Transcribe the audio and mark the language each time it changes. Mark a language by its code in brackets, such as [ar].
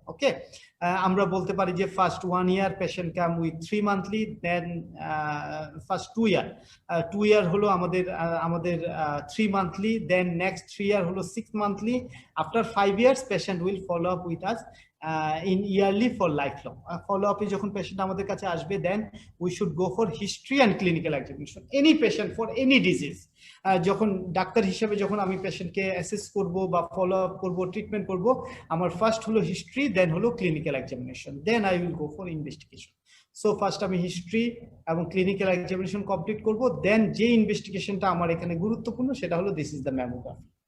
[en] Okay, আমরা বলতে পারি যে first 1 year patient come with 3 monthly, then first 2 year হলো আমাদের 3 মান্থলি, দেন নেক্সট 3 ইয়ার হলো 6 monthly. After 5 years patient will follow up with us in yearly for lifelong. Follow up is [bn] যখন patient আমাদের কাছে আসবে, [en] then we should go for history and clinical examination. Any patient for any disease, [bn] যখন doctor হিসেবে যখন আমি পেশেন্টকে assess করব বা ফলো আপ করব, ট্রিটমেন্ট করব, আমার ফার্স্ট হলো হিস্ট্রি, দেন হলো clinical examination, [en] Then I will go for investigation. [bn] So first আমি হিস্ট্রি এবং ক্লিনিক্যাল এক্সামিনেশন কমপ্লিট করব, দেন যে ইনভেস্টিগেশনটা আমার এখানে গুরুত্বপূর্ণ সেটা হলো [en] This is the mammography.